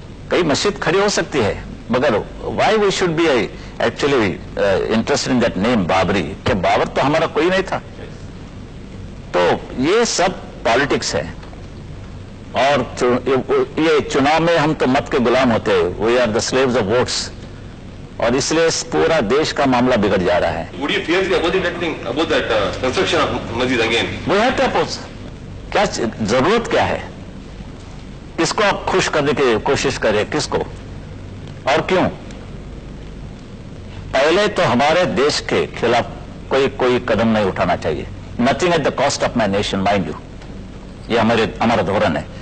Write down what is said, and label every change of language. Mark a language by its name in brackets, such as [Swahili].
[Hindi] कई मस्जिद खड़ी हो सकती है, मगर [English] Why we should be actually interested in that name Babri? [Hindi] कि बाबर तो हमारा कोई नहीं था। तो ये सब पॉलिटिक्स है, और ये चुनाव में हम तो मत के गुलाम होते हैं, [English] we are the slaves of votes, [Hindi] और इसलिए पूरा देश का मामला बिगड़ जा रहा है। [English] Would you fiercely oppose that construction of masjid again? We have to oppose. [Hindi] क्या जरूरत क्या है? किसको आप खुश करने की कोशिश करें, किसको और क्यों? पहले तो हमारे देश के खिलाफ कोई कदम नहीं उठाना चाहिए। [English] nothing at the cost of my nation, mind you, [Hindi] ये हमारा धोरण है।